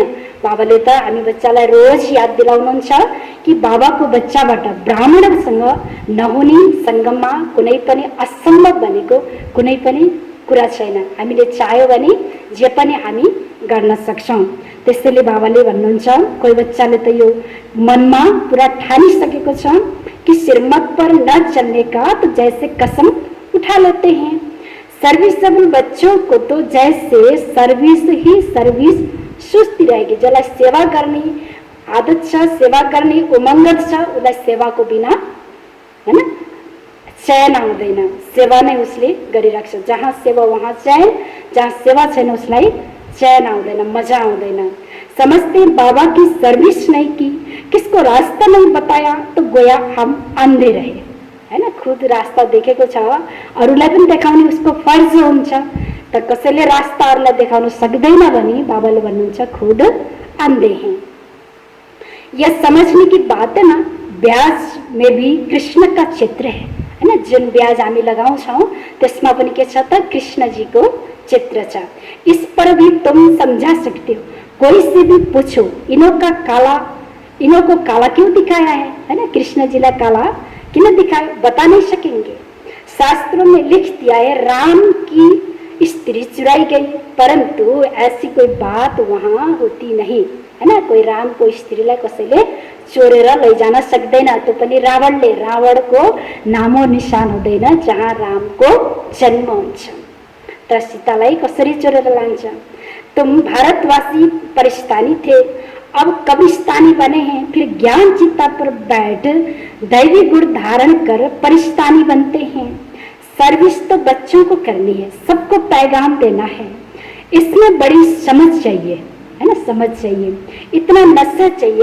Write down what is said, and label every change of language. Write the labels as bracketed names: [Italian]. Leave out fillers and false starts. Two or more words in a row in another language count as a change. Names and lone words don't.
[Nepali] बाबाले त हामी बच्चालाई रोज याद दिलाउनुहुन्छ कि बाबाको बच्चाबाट ब्राह्मणसँग नहुने सङ्गममा कुनै पनि असम्भव भनेको कुनै पनि कुरा छैन। हामीले चाह्यो भने जे पनि हामी गर्न सक्छौँ। त्यसैले बाबाले भन्नुहुन्छ कोही बच्चाले त यो मनमा पुरा ठानिसकेको छ कि [Hindi] श्रीमत पर न चलने का तो जैसे कसम उठा लेते हैं। सर्विसेबल बच्चों को तो जैसे सर्विस ही सर्विस सुस्ती रहेगी। [Nepali] जसलाई सेवा गर्ने आदत छ, सेवा गर्ने उमङ्ग छ, उसलाई सेवाको बिना हैन चयन आउँदैन। सेवा नै उसले गरिराख्छ। [Hindi] जहाँ सेवा वहाँ चयन, [Nepali] जहाँ सेवा छैन उसलाई चैन आउँदैन, मजा आउँदैन। [Hindi] समझते बाबा की सर्विस नहीं की, किसको रास्ता नहीं बताया तो गोया हम अंधे रहे, है ना। [Nepali] खुद रास्ता देखेको छ, अरूलाई पनि देखाउने उसको फर्ज हुन्छ। त कसैले रास्ता अरूलाई देखाउन सक्दैन भने बाबाले भन्नुहुन्छ [Hindi] खुद अंधे हैं। यह समझने की बात है ना, ब्याज में भी कृष्ण का चित्र है ना। [Nepali] जुन ब्याज हामी लगाउँछौँ त्यसमा पनि के छ त कृष्णजीको चित्र छ। [Hindi] इस पर भी तुम समझा सकते हो। कोई से भी पूछो इनो को काला क्यों दिखाया है ना। कृष्ण जी ला काला क्यों दिखाया, बता नहीं सकेंगे। शास्त्रों में लिख दिया है राम की स्त्री चुराई गई, परंतु ऐसी कोई बात वहाँ होती नहीं, है ना। [Nepali] कोही रामको स्त्रीलाई कसैले चोरेर लैजान सक्दैन। त्यो पनि रावणले, रावणको नामो निशान हुँदैन जहाँ रामको जन्म हुन्छ। त सीतालाई कसरी चोरेर लान्छ। [Hindi] तुम भारतवासी परिस्तानी थे, अब कब्रिस्तानी बने हैं। फिर ज्ञान चिता पर बैठ दैवी गुण धारण कर परिस्तानी बनते हैं। सर्विस तो बच्चों को करनी है, सबको पैगाम देना है। इसमें बड़ी समझ चाहिए, है ना, समझ चाहिए, इतना नशा चाहिए।